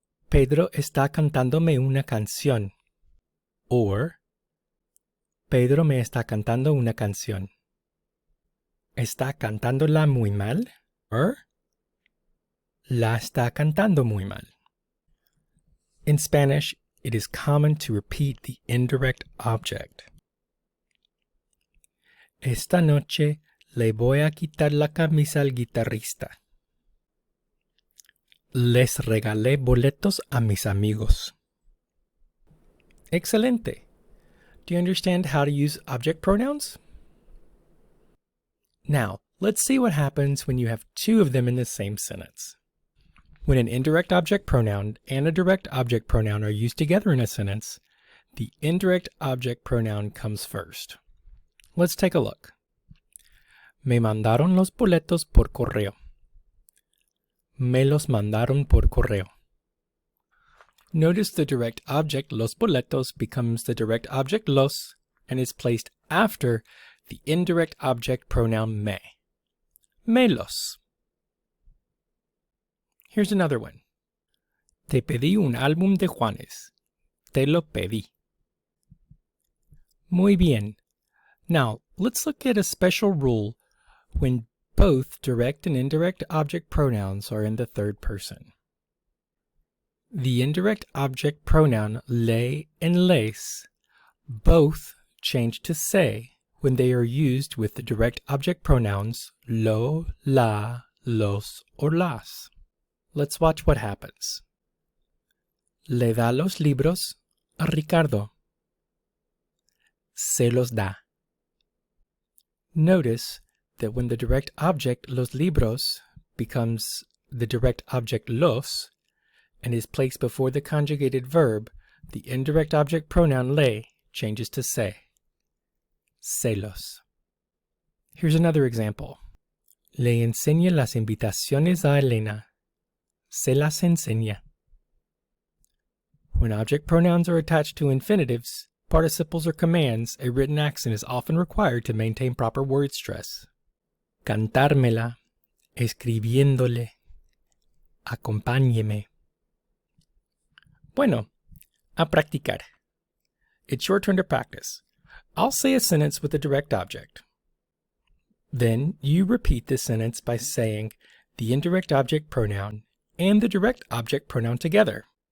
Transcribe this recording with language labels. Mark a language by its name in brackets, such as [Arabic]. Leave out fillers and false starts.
[Spanish] Pedro está cantándome una canción. Or, Pedro me está cantando una canción. ¿Está cantándola muy mal? Or, la está cantando muy mal. [English] In Spanish, it is common to repeat the indirect object. [Spanish] Esta noche le voy a quitar la camisa al guitarrista. Les regalé boletos a mis amigos. Excelente. [English] Do you understand how to use object pronouns? Now, let's see what happens when you have 2 of them in the same sentence. When an indirect object pronoun and a direct object pronoun are used together in a sentence, the indirect object pronoun comes first. Let's take a look. [Spanish] Me mandaron los boletos por correo. Me los mandaron por correo. [English] Notice the direct object los boletos becomes the direct object los and is placed after the indirect object pronoun me. [Spanish] Me los. [English] Here's another one. [Spanish] Te pedí un álbum de Juanes. Te lo pedí. Muy bien. [English] Now, let's look at a special rule when both direct and indirect object pronouns are in the third person. The indirect object pronoun le and les both change to se when they are used with the direct object pronouns lo, la, los, or las. Let's watch what happens. [Spanish] Le da los libros a Ricardo. Se los da. [English] Notice that when the direct object los libros becomes the direct object los and is placed before the conjugated verb, the indirect object pronoun le changes to se. [Spanish] Se los. [English] Here's another example. [Spanish] Le enseña las invitaciones a Elena. Se las enseña. [English] When object pronouns are attached to infinitives, participles, or commands, a written accent is often required to maintain proper word stress. [Spanish] Cantármela, escribiéndole, acompáñeme. Bueno, a practicar. [English] It's your turn to practice. I'll say a sentence with a direct object. Then you repeat this sentence by saying the indirect object pronoun and the direct object pronoun together.